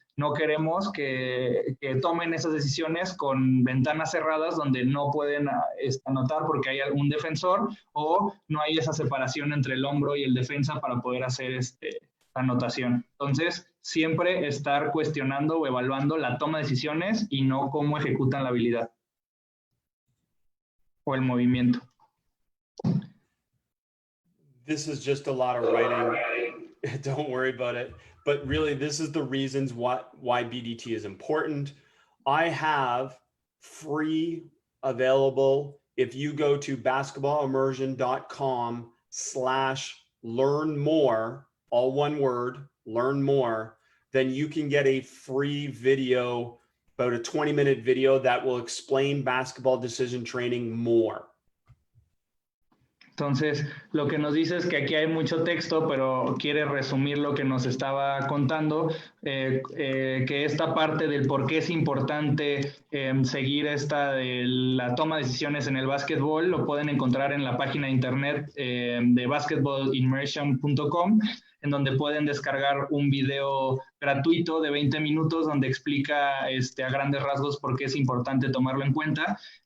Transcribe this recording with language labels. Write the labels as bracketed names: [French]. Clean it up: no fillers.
[Spanish] No queremos que tomen esas decisiones con ventanas cerradas donde no pueden anotar porque hay algún defensor o no hay esa separación entre el hombro y el defensa para poder hacer anotación. Entonces, siempre estar cuestionando o evaluando la toma de decisiones y no cómo ejecutan la habilidad o el movimiento. [English] This is just a lot of writing. Don't worry about it. But really, this is the reasons why BDT is important. I have free available. If you go to basketballimmersion.com/learn more, all one word, learn more, then you can get a free video, about a 20-minute video that will explain basketball decision training more. [Spanish] Entonces, lo que nos dice es que aquí hay mucho texto, pero quiere resumir lo que nos estaba contando, que esta parte del por qué es importante seguir esta de la toma de decisiones en el básquetbol, lo pueden encontrar en la página de internet de basketballimmersion.com, en donde pueden descargar un video gratuito de 20 minutos donde explica a grandes rasgos por qué es importante tomarlo en cuenta.